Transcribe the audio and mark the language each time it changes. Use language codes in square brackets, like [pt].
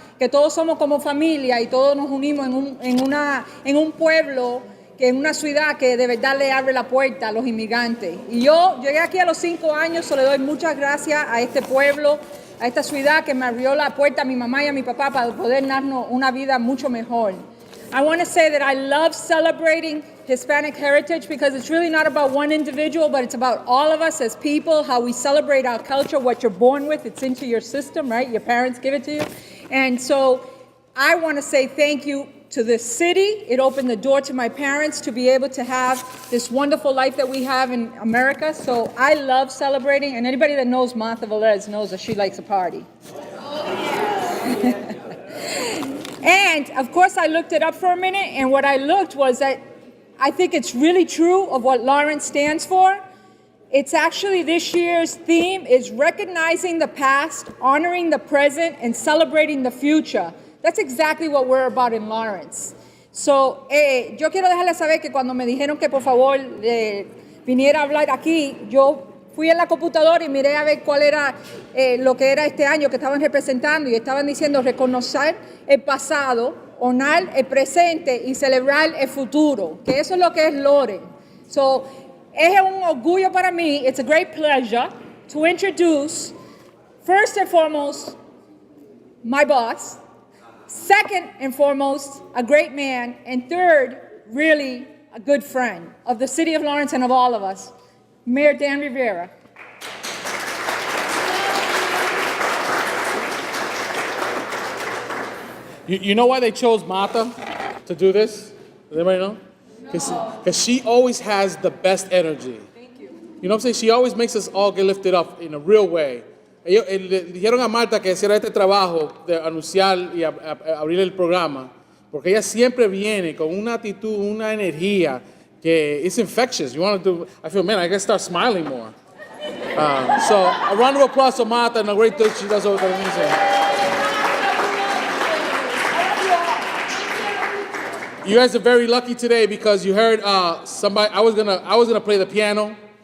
[es] Que todos somos como familia y todos nos unimos en un pueblo, que en una ciudad que de verdad le abre la puerta a los inmigrantes. Y yo llegué aquí a los 5 años, le doy muchas gracias a este pueblo, a esta ciudad que me abrió la puerta a mi mamá y a mi papá para poder darnos una vida mucho mejor. [en] I want to say that I love celebrating Hispanic heritage because it's really not about one individual, but it's about all of us as people, how we celebrate our culture, what you're born with, it's into your system, right? Your parents give it to you. And so I want to say thank you to this city. It opened the door to my parents to be able to have this wonderful life that we have in America. So I love celebrating, and anybody that knows Martha Velez knows that she likes a party. Oh, yeah. And, of course, I looked it up for a minute, and what I looked was that I think it's really true of what Lawrence stands for. It's actually this year's theme is recognizing the past, honoring the present, and celebrating the future. That's exactly what we're about in Lawrence. [es] So, yo quiero dejarles saber que cuando me dijeron que por favor viniera a hablar aquí, yo fui en la computadora y miré a ver cuál era lo que era este año que estaban representando y estaban diciendo reconocer el pasado, honrar el presente y celebrar el futuro, que eso es lo que es Lawrence. [en] So, [es] es un orgullo para mí, [en] it's a great pleasure to introduce, first and foremost, my boss, second and foremost, a great man, and third, really a good friend of the city of Lawrence and of all of us, Mayor Dan Rivera. You know why they chose Martha to do this? Does anybody know? Because she always has the best energy. Thank you. You know what I'm saying? She always makes us all get lifted up in a real way. [es] Ellos le dijeron a Marta que hiciera este trabajo de anunciar y abrir el programa, porque ella siempre viene con una actitud, una energía que [en] is infectious. You want to do? I feel, man, I gotta start smiling more. So a round of applause to Marta and a great thing she does over there. You guys are very lucky today because you heard somebody. I was gonna play the piano.